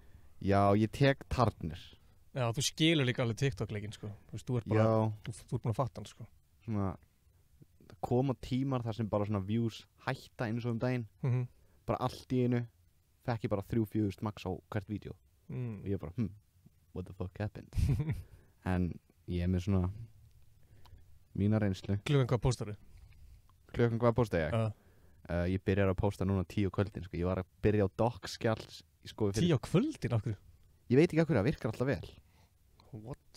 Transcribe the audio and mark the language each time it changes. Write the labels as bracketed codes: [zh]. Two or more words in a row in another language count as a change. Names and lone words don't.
[is] Já, ég tek tarnir. Já, þú skilur líka alveg TikTok-leikinn, sko. Þú veist, þú ert bara, þú ert búin að fatta hann, sko. Svona, koma tímar þar sem bara svona views hætta eins og daginn. Bara allt í einu fekk ég bara 3-4 max á hvert vídeo. Og ég bara, [en] what the fuck happened? [is] En ég er með svona mína reynslu. Klukkan hvað póstar þú? Klukkan hvað pósta ég? Ég byrjar að pósta núna 10 kvöldin, sko. Ég var að byrja á doc-skjall, sko. 10 á kvöldin, okkur? Ég veit ekki af hverju, það virkar alltaf vel. [en] What?